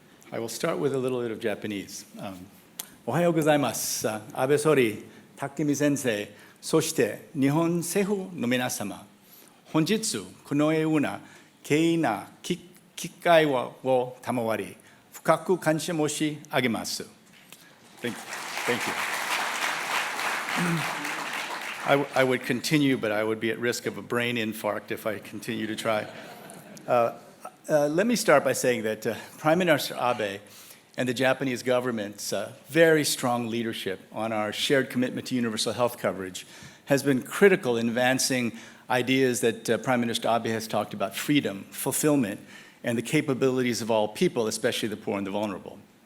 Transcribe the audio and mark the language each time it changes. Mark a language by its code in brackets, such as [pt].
[en] I will start with a little bit of Japanese. [ja] おはようございます。安倍総理、武見先生、そして日本政府の皆様、本日このような貴重な機会を賜り、深く感謝申し上げます。 [en] Thank you. I would continue, but I would be at risk of a brain infarct if I continue to try. Let me start by saying that Prime Minister Abe and the Japanese government's very strong leadership on our shared commitment to universal health coverage has been critical in advancing ideas that Prime Minister Abe has talked about: freedom, fulfillment, and the capabilities of all people, especially the poor and the vulnerable.